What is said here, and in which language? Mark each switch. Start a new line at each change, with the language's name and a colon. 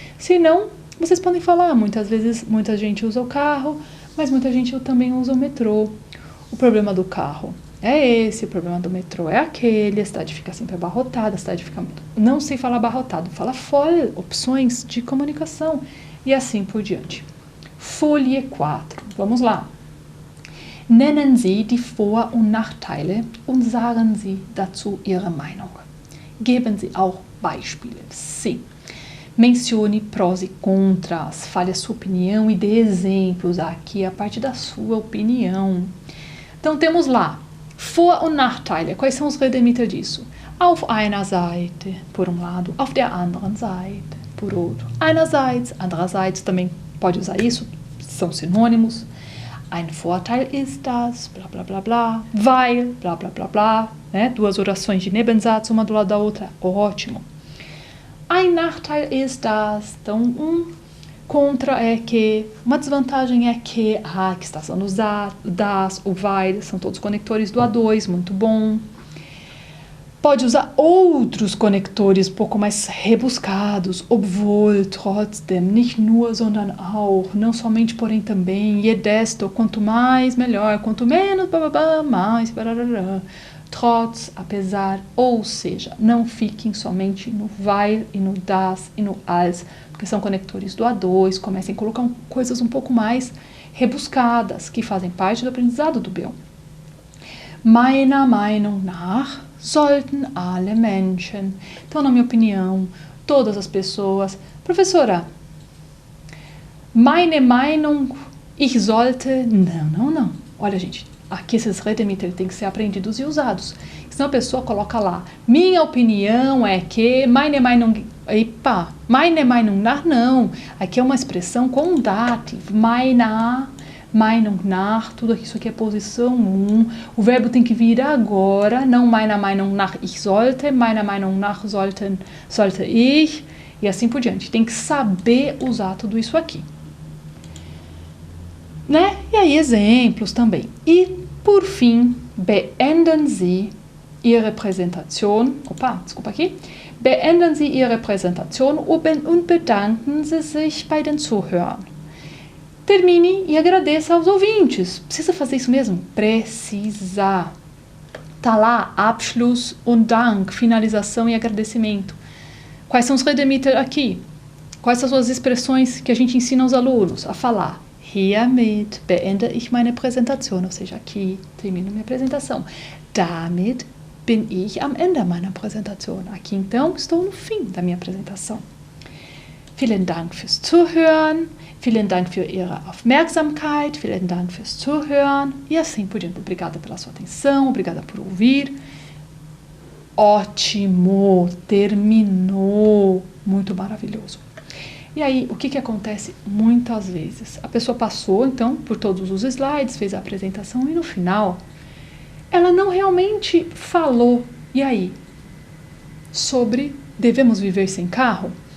Portuguese: Se não, vocês podem falar. Muitas vezes, muita gente usa o carro, mas muita gente também usa o metrô. O problema do carro é esse, o problema do metrô é aquele, a cidade fica sempre abarrotada, a cidade fica... Não sei falar abarrotado, fala voll, opções de comunicação, e assim por diante. Folie 4, vamos lá.
German: Nennen Sie die Vor- und Nachteile und sagen Sie dazu Ihre Meinung. Geben Sie auch Beispiele.
Portuguese: Sim. Mencione prós e contras, fale a sua opinião e dê exemplos. Aqui é a parte da sua opinião. Então, temos lá
German: Vor- und Nachteile.
Portuguese: Quais são os Redemiter disso?
German: Auf einer Seite,
Portuguese: por um lado.
German: Auf der anderen Seite,
Portuguese: por outro.
German: Einerseits, andererseits,
Portuguese: também pode usar isso. São sinônimos.
German: Ein Vorteil ist das, blá, blá, blá, blá. Weil, blá, blá, blá, blá. Né?
Portuguese: Duas orações de Nebensatz, uma do lado da outra. Ótimo.
German: Ein Nachteil ist das.
Portuguese: Então, contra é que, uma desvantagem é que está sendo usado, das, o weil, são todos conectores do A2, muito bom. Pode usar outros conectores um pouco mais rebuscados,
German: obwohl, trotzdem, nicht nur, sondern auch,
Portuguese: não somente, porém também,
German: je desto,
Portuguese: quanto mais, melhor, quanto menos, bababá, mais, barará. Trotz, apesar, ou seja, não fiquem somente no weil e no das e no als, porque são conectores do A2, comecem a colocar coisas um pouco mais rebuscadas, que fazem parte do aprendizado do B1.
German: Meiner Meinung nach sollten alle Menschen.
Portuguese: Então, na minha opinião, todas as pessoas.
German: Professora, meine Meinung, ich sollte.
Portuguese: Não. Olha, gente, aqui esses Redemiter têm que ser aprendidos e usados. Senão a pessoa coloca lá, minha opinião é que, meine Meinung, epa,
German: meine Meinung nach,
Portuguese: não. Aqui é uma expressão com dative,
German: meine Meinung nach,
Portuguese: tudo isso aqui é posição 1. O verbo tem que vir agora, não
German: meine Meinung nach ich sollte, meine Meinung nach sollte ich,
Portuguese: e assim por diante. Tem que saber usar tudo isso aqui. Né? E aí exemplos também.
German: E, por fim, beenden Sie Ihre Präsentation, beenden Sie Ihre Präsentation und bedanken Sie sich bei den Zuhörern.
Portuguese: Termine e agradeça aos ouvintes. Precisa fazer isso mesmo? Precisa. Tá lá,
German: Abschluss und Dank,
Portuguese: finalização e agradecimento. Quais são os Redemiter aqui? Quais são as expressões que a gente ensina aos alunos a falar?
German: Hiermit beende ich meine Präsentation,
Portuguese: ou seja, aqui termino minha apresentação.
German: Damit bin ich am Ende meiner Präsentation.
Portuguese: Aqui então estou no fim da minha apresentação.
German: Vielen Dank fürs Zuhören, vielen Dank für Ihre Aufmerksamkeit, vielen Dank fürs Zuhören
Portuguese: e assim por diante. Obrigada pela sua atenção, obrigada por ouvir. Ótimo, terminou, muito maravilhoso. E aí, o que acontece muitas vezes? A pessoa passou, então, por todos os slides, fez a apresentação e no final, ela não realmente falou, e aí, sobre devemos viver sem carro?